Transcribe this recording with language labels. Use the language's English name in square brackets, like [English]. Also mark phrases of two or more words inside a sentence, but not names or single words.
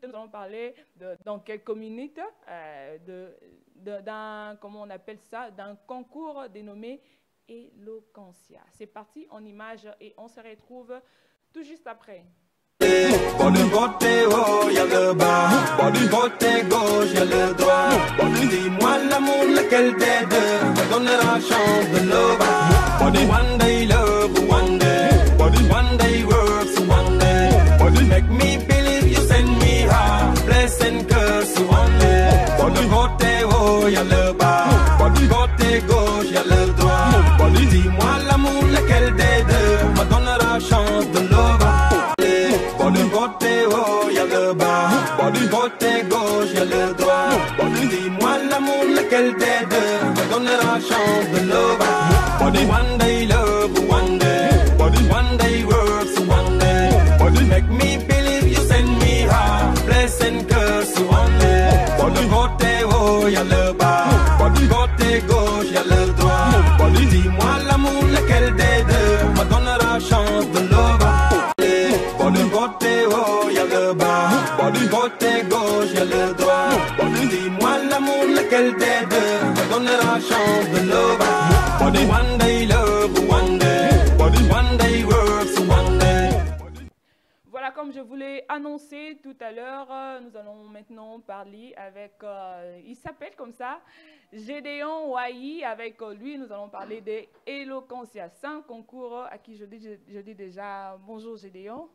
[French] Nous allons parler dans quelques minutes d'un, comment on appelle ça, d'un concours dénommé Eloquentia. C'est parti en images et on se retrouve tout juste après. Pour du côté haut, y'a le bas. Pour du côté gauche, y'a le droit. Dis-moi l'amour, lequel des deux me donne la chance de love. Pour du [English] one day love, one day. [French] Pour du [English] one day works, one day. [French] Pour du [English] make me believe you send me high. Bless and curse, one day. [French] Pour du côté haut, y'a le bas. Pour du côté gauche, y'a le droit. Dis-moi l'amour, lequel des deux me donne la chance de love. Pour du côté haut, y'a le bas. Pour du côté gauche, y'a le droit. Dis-moi l'amour, lequel des deux me donne la chance de love. Pour du [English] one day love, one day. [French] Pour du [English] one day works, one day. [French] Pour du [English] make me believe you send me high. Bless and curse, one day. [French] Pour du côté haut, y'a le bas. Pour du côté gauche, y'a le droit. Dis-moi l'amour, lequel des deux me donne la chance de love. Pour du côté haut, y'a le bas. Pour du côté gauche, y'a le droit. Dis-moi l'amour, lequel des deux me donne la chance de love. Pour du [English] one day love, one day. [French] Pour du [English] one day works, one day. [French] Voilà, comme je vous l'ai annoncé tout à l'heure, nous allons maintenant parler avec, il s'appelle comme ça, Gédéon Wayi. Avec lui, nous allons parler des Eloquentia. C'est un concours à qui je dis déjà bonjour Gédéon.